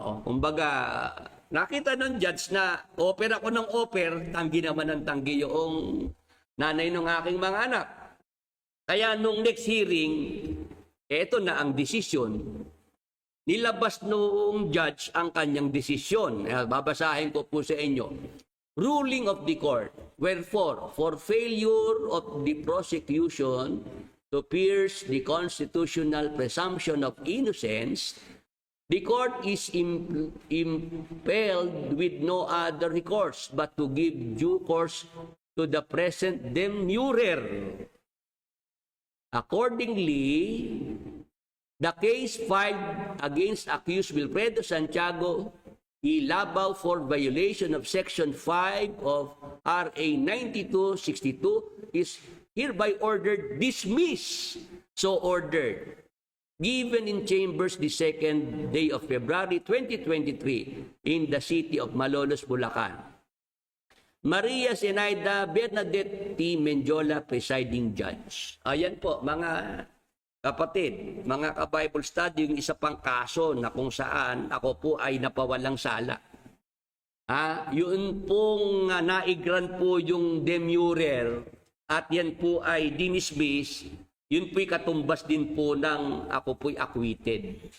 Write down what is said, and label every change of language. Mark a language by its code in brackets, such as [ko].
[tl] Kumbaga, nakita ng Judge na offer ako ng offer, tanggi naman ng tanggi yung nanay ng aking mga anak. Kaya nung next hearing, eto na ang desisyon. Nilabas noong Judge ang kanyang desisyon. Babasahin ko po sa inyo. [en] Ruling of the court. Wherefore, for failure of the prosecution to pierce the constitutional presumption of innocence, the court is impelled with no other recourse but to give due course to the present demurrer. Accordingly, the case filed against accused Wilfredo Santiago Ilabaw for violation of Section 5 of RA 9262 is hereby ordered dismissed. So ordered. Given in chambers the 2nd day of February 2023 in the city of Malolos, Bulacan. Maria Zenaida Bernadette T. Menjola, presiding judge. [tl] Ayan po, mga kapatid, mga ka-Bible study, yung isa pang kaso na kung saan ako po ay napawalang sala. Yun pong naigran po yung demurrer at yan po ay dinismiss, yun po'y katumbas din po ng ako po'y acquitted.